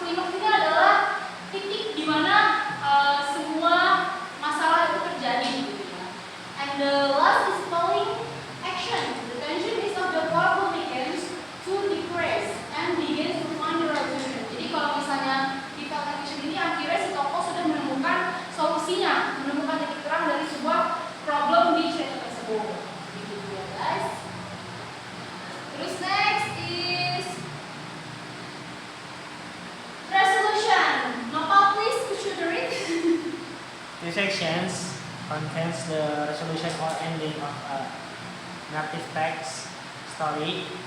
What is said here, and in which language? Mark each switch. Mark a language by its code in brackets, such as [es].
[id] Klimaks ini adalah titik di mana semua masalah itu terjadi gitu ya. [en] And the last is falling action. The tension is of the problem begins to decrease and begins to find the resolution. [id] Jadi kalau misalnya di falling action ini akhirnya si tokoh sudah menemukan solusinya, menemukan titik terang dari sebuah problem di cerita tersebut. Gitu ya guys. [en] Terus next is resolution. Nopal please, could you read? These sections contains the resolution or ending of a narrative text story.